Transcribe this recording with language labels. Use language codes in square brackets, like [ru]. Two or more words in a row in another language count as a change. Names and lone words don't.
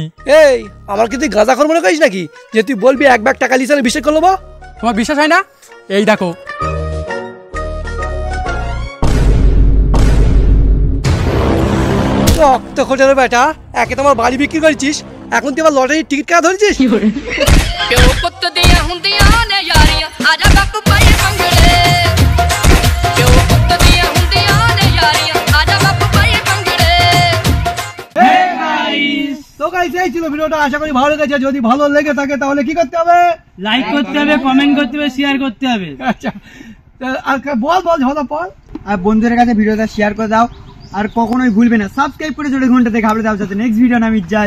[bn] এই আমার কি তুই গাঁজা খোর মনে করিস নাকি যে তুই বলবি এক ব্যাগ টাকা লিস আমি বিশ্বাস করলো? তোমার বিশ্বাস হয় না? এই দেখো। রক্ত খোঁটার বেটা, একে তোমার বাড়ি বিক্রি করেছিস, এখন তুই আবার লটারির টিকিট কাটা ধরেছিস? [pa] ਪਿਓ ਪੁੱਤ ਦੀਆਂ ਹੁੰਦੀਆਂ ਨੇ ਯਾਰੀਆਂ ਆਜਾ ਬੱਕ ਪਾਏ ਪੰਗੜੇ ਪਿਓ ਪੁੱਤ ਦੀਆਂ ਹੁੰਦੀਆਂ ਨੇ ਯਾਰੀਆਂ ਆਜਾ ਬੱਕ ਪਾਏ ਪੰਗੜੇ [bn] তো গাইস এই ছিল ভিডিওটা, আশা করি ভালো লেগেছে। যদি ভালো লেগে থাকে তাহলে কি করতে হবে? লাইক করতে হবে, কমেন্ট করতে হবে, শেয়ার করতে হবে। আচ্ছা, আর বল বল ঝলা বল। আর বন্ধুদের কাছে ভিডিওটা শেয়ার করে দাও, আর কখনোই ভুলবে না সাবস্ক্রাইব করে জোরে ঘন্টাতে ঘাবড়ে দাও যাতে [en] next video [bn] আমি যাই।